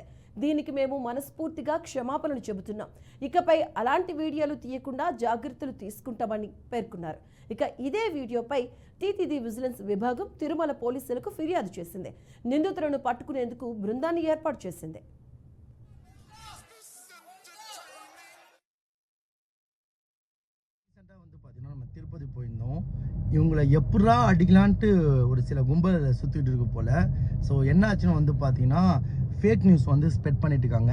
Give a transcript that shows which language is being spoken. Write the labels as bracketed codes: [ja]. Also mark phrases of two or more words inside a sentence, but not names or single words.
[te] దీనికి మేము మనస్ఫూర్తిగా క్షమాపణలు చెబుతున్నాం. ఇకపై అలాంటి వీడియోలు తీయకుండా జాగ్రత్తలు తీసుకుంటామని పేర్కొన్నారు. ఇక ఇదే వీడియోపై టీటీడీ విజిలెన్స్ విభాగం తిరుమల పోలీసులకు ఫిర్యాదు చేసింది. నిందితులను పట్టుకునేందుకు బృందాన్ని ఏర్పాటు చేసింది. [ta] திருப்பதி போயிருந்தோம். இவங்களை எப்படா அடிக்கலான்ட்டு ஒரு சில கும்பல் சுற்றிட்டு இருக்கு போல். ஸோ என்ன ஆச்சுன்னு வந்து பார்த்தீங்கன்னா [en] fake news [ta] வந்து ஸ்ப்ரெட் பண்ணிட்டு இருக்காங்க.